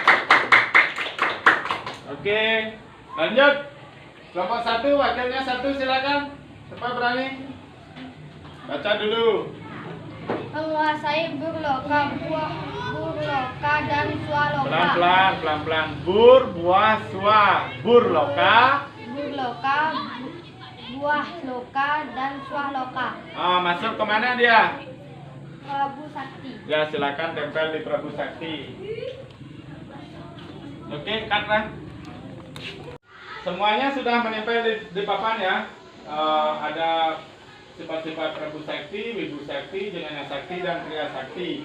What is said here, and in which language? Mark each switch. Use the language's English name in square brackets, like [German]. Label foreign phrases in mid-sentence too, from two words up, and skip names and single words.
[Indonesian] Oke, lanjut. Kelompok 1, wakilnya 1 silakan. Siapa berani? Baca dulu. Menguasai burloka, burloka dan swaloka. Pelan-pelan, pelan-pelan. Bur, buah, swa. Burloka. Burloka, buah loka dan swaloka. Masuk ke mana dia? Prabu Sakti. Ya, silakan tempel di Prabu Sakti. Oke, cut lah. Semuanya sudah menempel di papan ya. Ada sifat-sifat Prabu Sakti, Wibu Sakti, Jenana Sakti, dan Kriya Sakti.